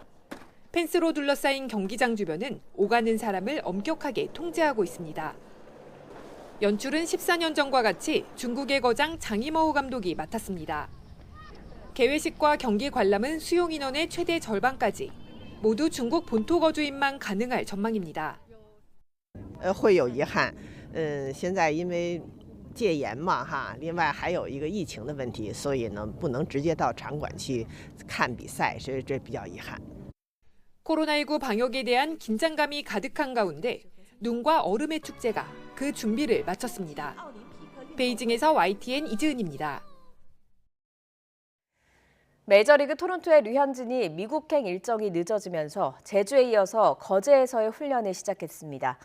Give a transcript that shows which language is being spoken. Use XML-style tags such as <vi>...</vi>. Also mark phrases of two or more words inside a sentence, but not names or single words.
<ko>펜스로 둘러싸인 경기장 주변은 오가는 사람을 엄격하게 통제하고 있습니다. 연출은 14년 전과 같이 중국의 거장 장이머우 감독이 맡았습니다. 개회식과 경기 관람은 수용 인원의 최대 절반까지 모두 중국 본토 거주인만 가능할 전망입니다.</ko> <zh>会有遗憾，现在因为戒严嘛哈，另外还有一个疫情的问题，所以呢不能直接到场馆去看比赛，所以这比较遗憾。</zh> <ko>코로나19 방역에 대한 긴장감이 가득한 가운데 눈과 얼음의 축제가 그 준비를 마쳤습니다. 베이징에서 YTN 이지은입니다. 메이저리그 토론토의 류현진이 미국행 일정이 늦어지면서 제주에 이어서 거제에서의 훈련을 시작했습니다.</ko>